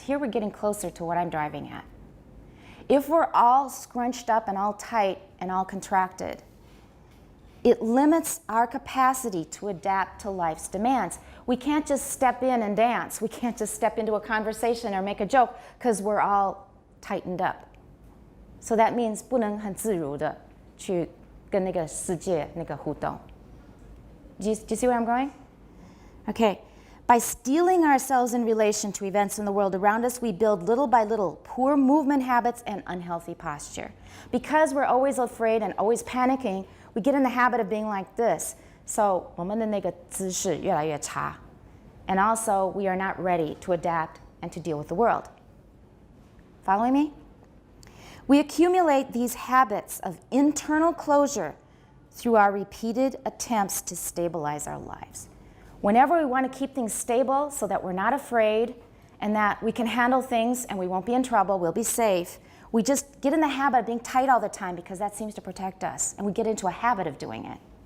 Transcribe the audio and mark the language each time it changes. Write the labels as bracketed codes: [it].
[en] Here we're getting closer to what I'm driving at. If we're all scrunched up and all tight and all contracted, it limits our capacity to adapt to life's demands. We can't just step in and dance. We can't just step into a conversation or make a joke because we're all tightened up. So that means [zh] 不能很自如的去跟那个世界那个互动. [en] Do you see where I'm going? Okay. By steeling ourselves in relation to events in the world around us, we build little by little poor movement habits and unhealthy posture. Because we're always afraid and always panicking, we get in the habit of being like this. [zh] So 我们的那个姿势越来越差. [en] And also, we are not ready to adapt and to deal with the world. Following me? We accumulate these habits of internal closure through our repeated attempts to stabilize our lives. Whenever we want to keep things stable so that we're not afraid and that we can handle things and we won't be in trouble, we'll be safe, we just get in the habit of being tight all the time because that seems to protect us, and we get into a habit of doing it.